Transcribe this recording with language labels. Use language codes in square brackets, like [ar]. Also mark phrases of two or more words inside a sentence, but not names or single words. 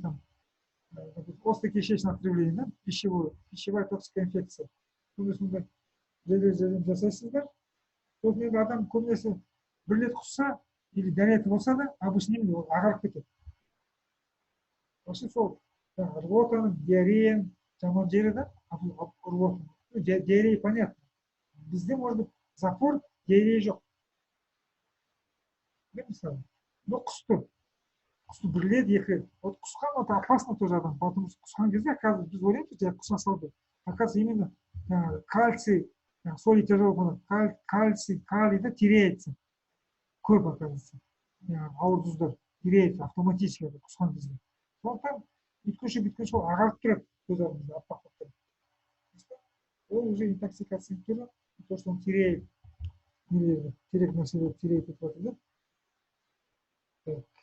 [ru] там острокишечное отравление да пищевая токсикая инфекция [kk] сондай жедел жасайсыздар сосын енді адам көбінесе бір рет құсса или дәреті болса да обычно ол ағарып кетеді вообще сол рвотаның диареяның жаман жері да [ru] рвота диарея понятно [kk] бізде [ru] может быть запор диарея [kk] жоқ мысалы но құсты бір рет екі рет вот құсқан [ru] это опасно тоже [kk] адам потому что құсқан кезде оказывается біз ойлаймыз жай құса салды [ru] оказывается именно кальций соли тяжелого кальций [kk] калийді теряется көп оказывается ауыр тұздар [ru] теряется автоматически [kk] құсқан кезде сондықтан бүйткенше ол ағарып тұрады көз алдымызда аппақ болып тұрады ол [ru] уже интоксикация [kk] түрі [ru] то что он теряет [kk] керек нәрселерді теряет етіп жатыр да